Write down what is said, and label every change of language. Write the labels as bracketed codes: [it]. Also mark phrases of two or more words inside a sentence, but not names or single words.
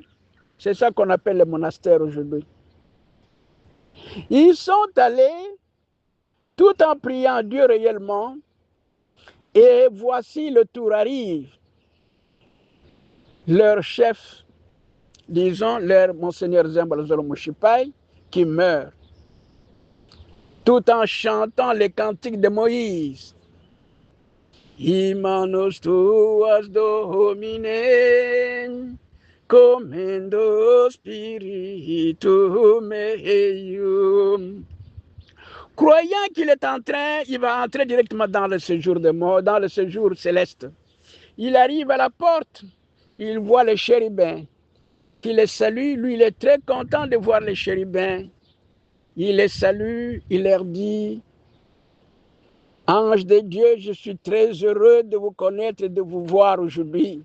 [fr] C'est ça qu'on appelle le monastère aujourd'hui. Ils sont allés tout en priant Dieu réellement, et voici le tour arrive. Leur chef, disons, leur Monseigneur Zimbalozolo Moshipai, qui meurt, tout en chantant les cantiques de Moïse. [la] Imanos tuas domine, commendo spiritum meium. [fr] Croyant qu'il est en train, il va entrer directement dans le séjour de mort, dans le séjour céleste. Il arrive à la porte, il voit les chérubins qui les saluent. Lui, il est très content de voir les chérubins. Il les salue, il leur dit, ange de Dieu, je suis très heureux de vous connaître et de vous voir aujourd'hui.